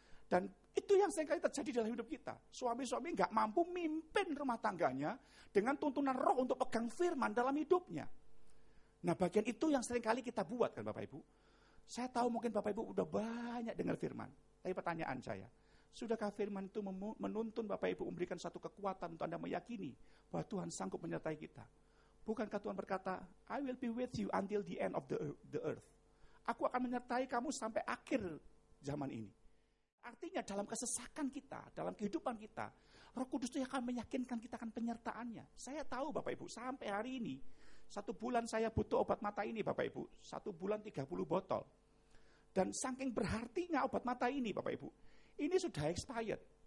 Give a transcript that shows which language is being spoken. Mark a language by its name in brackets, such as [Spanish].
[Indonesian] Dan itu yang seringkali terjadi dalam hidup kita. Suami-suami nggak mampu mimpin rumah tangganya dengan tuntunan roh untuk pegang firman dalam hidupnya. Nah bagian itu yang seringkali kita buat kan Bapak Ibu. Saya tahu mungkin Bapak Ibu udah banyak dengar firman. Tapi pertanyaan saya, sudahkah firman itu menuntun Bapak Ibu memberikan satu kekuatan untuk Anda meyakini bahwa Tuhan sanggup menyertai kita? Bukankah Tuhan berkata, [English] I will be with you until the end of the earth. [Indonesian] Aku akan menyertai kamu sampai akhir zaman ini. Artinya dalam kesesakan kita, dalam kehidupan kita, Roh Kudus itu akan meyakinkan kita akan penyertaannya. Saya tahu Bapak Ibu, sampai hari ini, 1 bulan saya butuh obat mata ini Bapak Ibu. 1 bulan 30 botol. Dan saking berartinya obat mata ini Bapak Ibu, ini sudah expired.